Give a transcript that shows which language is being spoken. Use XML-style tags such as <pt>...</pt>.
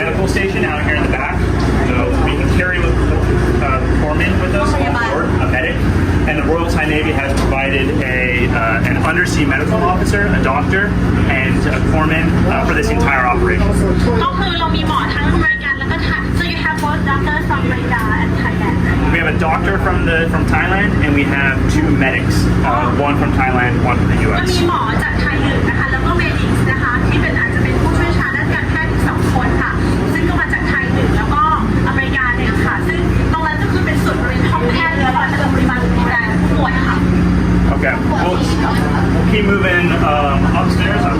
<en>station out here in the back, so we can carry with the foreman with us on board, a medic, and the Royal Thai Navy has provided an undersea medical officer, a doctor, and a foreman for this entire operation.</en> <th>ก็คือเรามีหมอทั้งอเมริกันแล้วก็ไทย</th> <en>so you have both doctors from America and Thailand We have a doctor from Thailand, and we have 2 medics, one from Thailand, one from the</en> <th>ก็</th> <en>U.S.</en> <th>มีหมอจากไทยหนึ่งนะคะแล้วก็เมดิกส์นะคะที่เป็นอาจจะเป็นผู้ช่วยชาญด้านการแพทย์อีก2 คนค่ะซึ่งก็มาจากไทยหนึ่งแล้วก็อเมริกาหนึ่งค่ะซึ่งตรงนั้นก็คือเป็นส่วนบริเวณห้องแพทย์และเราจะบริบาลดูแลผู้ป่วยค่ะ</th> <en>Okay, we'll keep moving upstairs.</en>